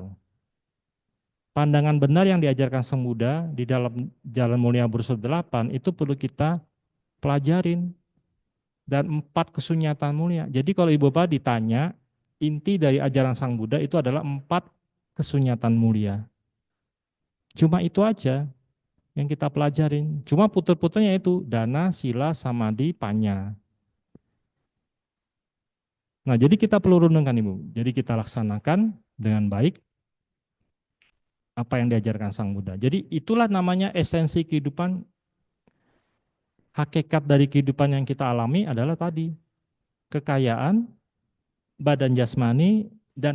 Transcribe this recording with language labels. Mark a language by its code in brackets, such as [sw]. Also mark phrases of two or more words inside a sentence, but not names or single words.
[id] Pandangan benar yang diajarkan Sang Buddha di dalam Jalan Mulia Bersut 8 itu perlu kita pelajarin. Dan 4 kesunyatan mulia. Jadi kalau Ibu Bapak ditanya, inti dari ajaran Sang Buddha itu adalah 4 kesunyatan mulia. Cuma itu aja yang kita pelajarin. Cuma puter-puternya itu dana, sila, samadhi, panya. Nah, jadi kita perlu renungkan Ibu. Jadi kita laksanakan dengan baik apa yang diajarkan Sang Buddha. Jadi itulah namanya esensi kehidupan. Hakikat dari kehidupan yang kita alami adalah tadi, kekayaan, badan jasmani, dan